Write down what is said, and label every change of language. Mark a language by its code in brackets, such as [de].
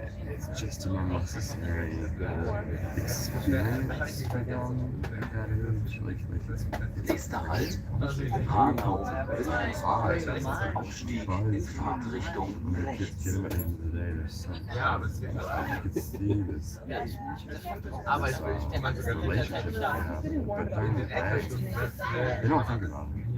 [en] It's just an unnecessary experience for them at that age. Like it's [de] Nächster Halt, Bahnhof Wilhelmshaven, Aufstieg in Fahrtrichtung [en] when the kids get them at the end of the day, they're so you can see this relationship they have, but during the day, they don't think about it.